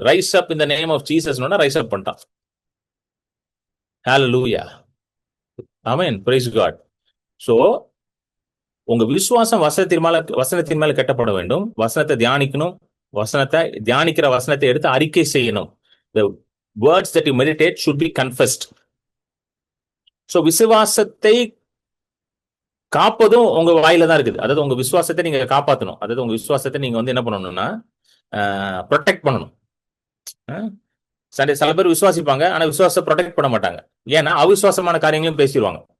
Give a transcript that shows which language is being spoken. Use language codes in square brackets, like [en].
[en] Rise up in the name of Jesus. Rise up பண்ணிட்டான். Hallelujah. Amen. Praise God. [ta] So உங்க விசுவாசம் வசனத்தின் மேல கட்டப்பட வேண்டும். வசனத்தை தியானிக்கணும். தியானிக்கிற வசனத்தை எடுத்து அறிக்கை செய்யணும். [en] The words that you meditate should be confessed. [ta] So விசுவாசத்தை காப்பதும் உங்க வாயில தான் இருக்குது. அதாவது உங்க விசுவாசத்தை நீங்க காப்பாற்றணும். அதாவது உங்க விசுவாசத்தை நீங்க வந்து என்ன பண்ணணும்னா ப்ரொடெக்ட் பண்ணணும். சில பேர் விசுவாசிப்பாங்க, ஆனா விசுவாசத்தை ப்ரொடெக்ட் பண்ண மாட்டாங்க. ஏன்னா அவிசுவாசமான காரியங்களையும் பேசிடுவாங்க.